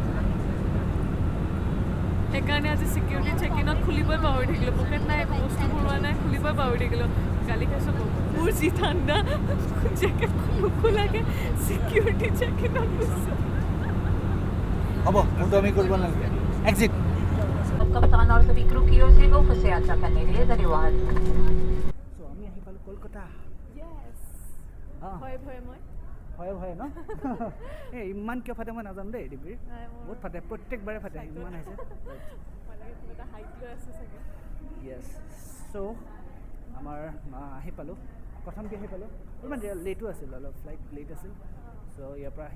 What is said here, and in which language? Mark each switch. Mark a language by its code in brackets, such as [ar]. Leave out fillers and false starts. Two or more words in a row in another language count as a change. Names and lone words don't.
[as] সেইকাৰণে আজি [en] security check [as] ইনত খুলিবই পাহৰি থাকিলোঁ পকেট নাই একো বস্তু ভৰোৱা নাই খুলিবই পাহৰি থাকিলোঁ গালি খাইছোঁ মোৰ যি ঠাণ্ডা জেকেট নোখোলাকৈ [en] security check [as] ইনত গৈছোঁ হ'ব ফোনটো আমি কৰিব নালাগে এক্সিট [hi] القبطان और सभी क्रू की ओर से गोवा से यात्रा करने के लिए धन्यवाद [as] চ' আমি আহি পালোঁ কলকাতা ভয়ে ভয়ে মই ভয়ে ভয়ে ন এই ইমান কিয় ফাটে মই নাজানো দেই ডিবিৰ বহুত ফাটে প্ৰত্যেকবাৰে ফাটে ইমান আহিছে য়েছ চ' আমাৰ আহি পালোঁ প্ৰথম কি আহি পালোঁ ইমান লেটো আছিল অলপ [en] flight late [as] আছিল চ' ইয়াৰ পৰা আহি